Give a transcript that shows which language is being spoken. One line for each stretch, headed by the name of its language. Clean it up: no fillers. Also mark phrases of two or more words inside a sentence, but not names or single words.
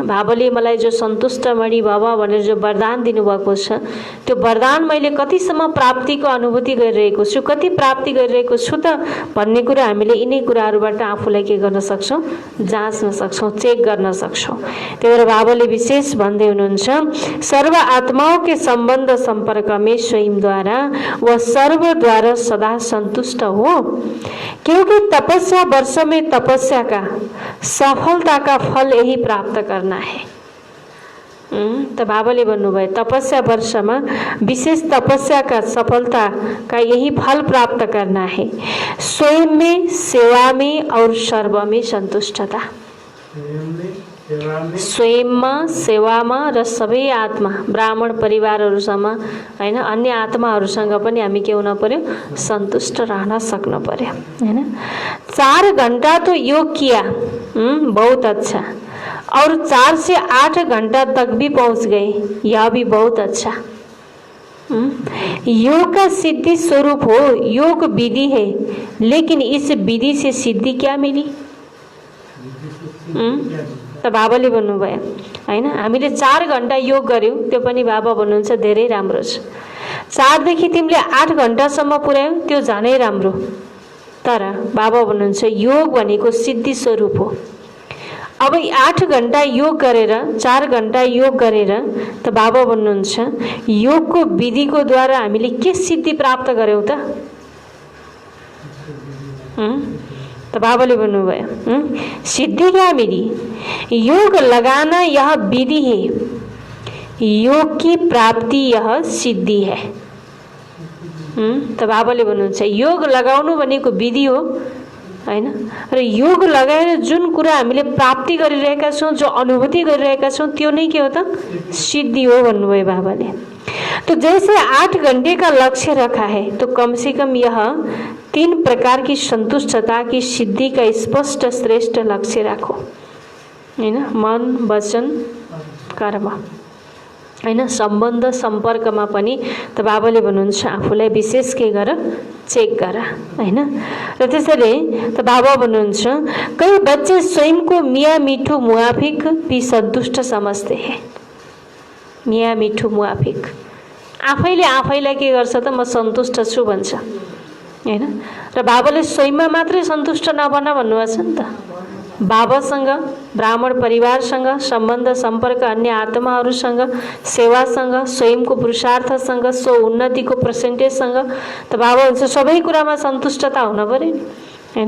Nepali: बाबाले मलाई जो सन्तुष्ट मणि बाबा भनेर जो वरदान दिनुभएको छ त्यो वरदान मैले कतिसम्म प्राप्तिको अनुभूति गरिरहेको छु, कति प्राप्ति गरिरहेको छु त भन्ने कुरा हामीले यिनै कुराहरूबाट आफूलाई के गर्न सक्छौँ, जाँच्न सक्छौँ, चेक गर्न सक्छौँ। त्यही भएर बाबाले विशेष भन्दै हुनुहुन्छ
Hindi: सर्व आत्माओं के संबंध संपर्क में स्वयं द्वारा व सर्व द्वारा सदा संतुष्ट हो, क्योंकि तपस्या वर्ष में तपस्या का सफलता का फल यही प्राप्त करना है। तो
Nepali: बाबाले भन्नुभयो तपस्या वर्षमा विशेष
Hindi: तपस्या का सफलता का यही फल प्राप्त करना है, स्वयं में सेवा में और सर्व में संतुष्टता।
Nepali: स्वयंमा सेवामा र सबै आत्मा ब्राह्मण परिवारहरूसँग हैन अन्य आत्माहरूसँग पनि हामी के हुन पर्यो, सन्तुष्ट रहन सक्नु पर्यो हैन।
Hindi: 4 घंटा तो योग किया बहुत अच्छा, और 4 से 8 घंटा तक भी पहुंच गए, यह भी बहुत अच्छा। योग का सिद्धि स्वरूप हो, योग विधि है, लेकिन इस विधि से सिद्धि क्या मिली?
Nepali: त बाबाले भन्नुभयो हैन हामीले 4 घण्टा योग गर्यौं त्यो पनि बाबा भन्नुहुन्छ धेरै राम्रो छ। 4 देखि तिमीले 8 घण्टासम्म पुर्यायौ त्यो झनै राम्रो। तर बाबा भन्नुहुन्छ योग भनेको सिद्धि स्वरूप हो। अब 8 घण्टा योग गरेर 4 घण्टा योग गरेर त बाबा भन्नुहुन्छ योगको विधिको द्वारा हामीले के सिद्धि प्राप्त गर्यौं त?
Hindi: तो
Nepali: बाबाले भन्नुभयो
Hindi: सिद्धि क्या मिली? योग लगाना यह विधि है, योग की प्राप्ति यह सिद्धि है।
Nepali: तो बाबाले भन्नुहुन्छ योग लगाउनु भनेको विधि हो हैन, र योग लगाएर जुन कुरा हामीले प्राप्ति गरिरहेका छौं, जो अनुभूति गरिरहेका छौं त्यो नै के हो त? सिद्धि हो भन्नुभयो बाबाले।
Hindi: तो जैसे 8 घंटे का लक्ष्य रखा है तो कम से कम यह 3 प्रकार की संतुष्टता की सिद्धि का स्पष्ट श्रेष्ठ लक्ष्य राखो हैन।
Nepali: मन वचन कर्म हैन, सम्बन्ध सम्पर्कमा पनि त बाबाले भन्नुहुन्छ आफूलाई विशेष के गर, चेक गर हैन। र त्यसैले त बाबा भन्नुहुन्छ
Hindi: कई बच्चे स्वयं को मियाँ मिठू मुआफिक भी संतुष्ट समझते हैं। मियाँ मिठू मुआफिक
Nepali: आफैले आफैलाई के गर्छ त म सन्तुष्ट छु भन्छ हैन। र बाबाले स्वयंमा मात्रै सन्तुष्ट नबन भन्नुभएको छ नि त। बाबासँग, ब्राह्मण परिवारसँग, सम्बन्ध सम्पर्क अन्य आत्माहरूसँग, सेवासँग, स्वयंको पुरुषार्थसँग, स्व उन्नतिको पर्सेन्टेजसँग त बाबा भन्छ सबै कुरामा सन्तुष्टता हुन पर्यो नि हैन।